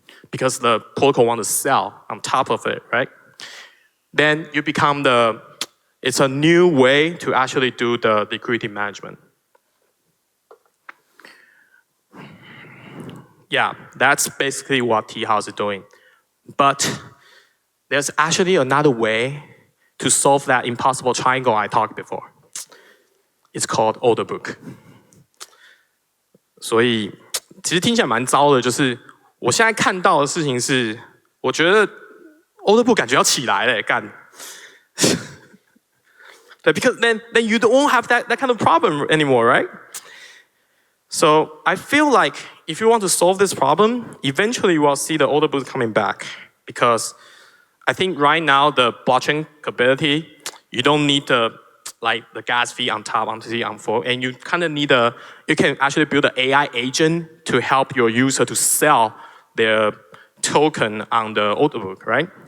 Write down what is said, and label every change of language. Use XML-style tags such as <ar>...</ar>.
<en>Because the protocol want to sell on top of it, right? Then you become it's a new way to actually do the liquidity management. Yeah, that's basically what Teahouse is doing. But there's actually another way to solve that impossible triangle I talked before. It's called order book.</en> <zh>所以其实听起来蛮糟的，就是我现在看到的事情是，我觉得 order book 感觉要起来了，干。</zh> <en>Because then you don't have that kind of problem anymore, right? So I feel like if you want to solve this problem, eventually you will see the order book coming back. Because I think right now the blockchain capability, you don't need the gas fee on top, on the on four, and you kind of need you can actually build an AI agent to help your user to sell their token on the order book, right?</en>